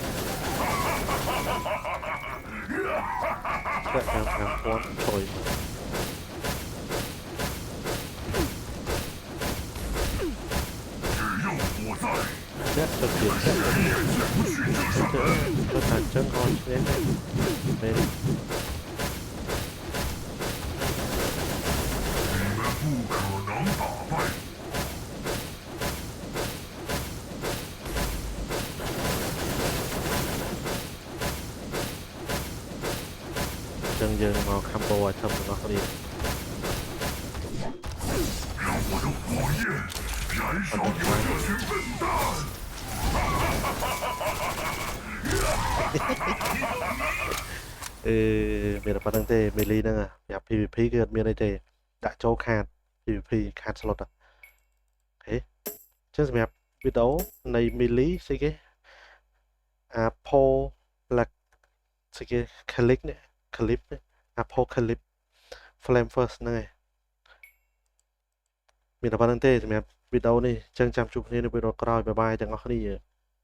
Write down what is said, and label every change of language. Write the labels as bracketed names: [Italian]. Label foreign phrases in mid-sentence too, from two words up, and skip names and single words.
[Khmer] តែ5000ជួយអ្នកទៅទៀតទៅថាចឹងអត់ទេពេល [Chinese] 不可能打败。 [Khmer] ចឹងយើងមក [English] combo item [Khmer] របស់គ្នា [Chinese] 让我的火焰燃烧你们这群笨蛋！ [Khmer] មានប៉ុណ្្នឹងទេមេលីហ្នឹងប្រាប់ PVP គឺ អត់មានអីទេដាក់ចូលខាត PVP ខាត slot អូខេចឹងសម្រាប់វីដេអូនៃ Melee ស្អីគេ Apocalypse Flame First ហ្នឹងឯងមានតែប៉ុណ្្នឹងទេសម្រាប់វីដេអូនេះចឹងចាំជួបគ្នានៅវីដេអូក្រោយបាយបាយទាំងអស់គ្នា